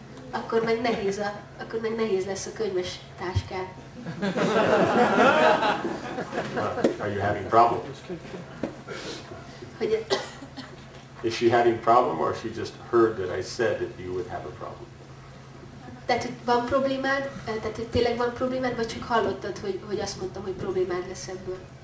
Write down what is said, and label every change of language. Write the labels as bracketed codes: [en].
[hu] Akkor meg nehéz lesz a könyves táskád. [en] Are you having problems? [hu] Hogy [en] Is she having problem, or she just heard that I said that you would have a problem? [hu] tehát, hogy van problémád, tehát, hogy tényleg van problémád, vagy csak hallottad, hogy azt mondtam, hogy problémád lesz ebből?